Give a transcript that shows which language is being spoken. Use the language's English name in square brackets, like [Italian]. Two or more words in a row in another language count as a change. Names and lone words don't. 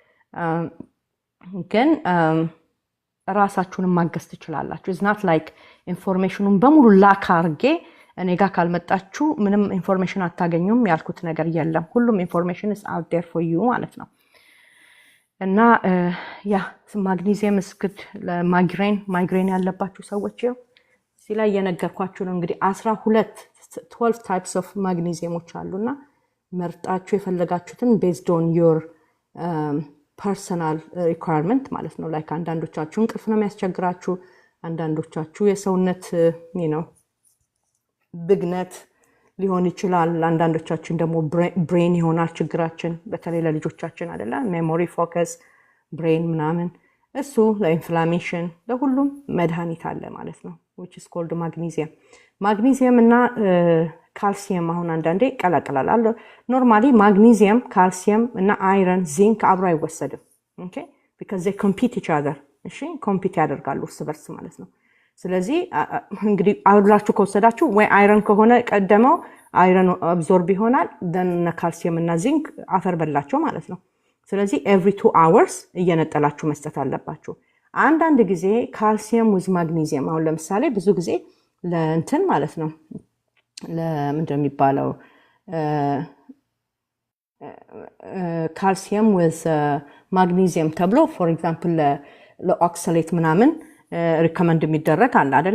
[Amharic] ግን ራሳችሁን ማገዝ ትችላላችሁ። [English] it's not like [Amharic] ኢንፎርሜሽኑን በሙሉ ላክ አርጌ እኔ ጋር ካልመጣችሁ ምንም ኢንፎርሜሽን አታገኙም ያልኩት ነገር የለም። ሁሉም ኢንፎርሜሽን [English] is out there for you [Amharic] ማለት ነው። እና ያ ማግኒዚየም እስክድ ለማይግሬን ያለባችሁ ሰዎች ይኸው እዚህ ላይ የነገርኳችሁ ነው። እንግዲህ [English] 12 types of [Amharic] ማግኒዚየሞች አሉና መርጣችሁ የፈለጋችሁትን [English] based on your personal requirement [Amharic] ማለት ነው። ላይክ አንዳንዶቻችሁ እንቅልፍ ነው የሚያስቸግራችሁ፣ አንዳንዶቻችሁ የሰውነት ብግነት ሊሆን ይችላል፣ አንዳንዶቻችን ደግሞ ብሬን ይሆናል ችግራችን፣ በተለይ ለልጆቻችን አይደለ፣ [English] memory focus brain [Amharic] ምናምን እሱ ለኢንፍላሜሽን ለሁሉም መድኃኒት አለ ማለት ነው [English] which is called [Amharic] ማግኒዚየም እና ካልሲየም አሁን አንዳንዴ ቀላቀላል አለ። ኖርማሊ ማግኒዚየም ካልሲየም እና አይረን ዚንክ አብሮ አይወሰድም [English] okay because they compete each [Amharic] other እሺ ኮምፒት ያደርጋሉ እርስ በርስ ማለት ነው። ስለዚህ እንግዲህ አብራችሁ ከወሰዳችሁ ወይ አይረን ከሆነ ቀደመው [English] iron absorb [Amharic] ይሆናል then ካልሲየም እና ዚንክ አፈር በላቸው ማለት ነው። ስለዚህ [English] every 2 hours [Amharic] እየነጠላችሁ መስጠት አለባችሁ። አንዳንድ ጊዜ ካልሲየም with ማግኒዚየም አሁን ለምሳሌ ብዙ ጊዜ ለእንትን ማለት ነው ለምንድነው የሚባለው ካልሲየም with ማግኒዚየም ተብሎ [English] for example [Amharic] ለኦክሳሌት ምናምን ሪከመንድ የሚደረግ አለ አይደለ?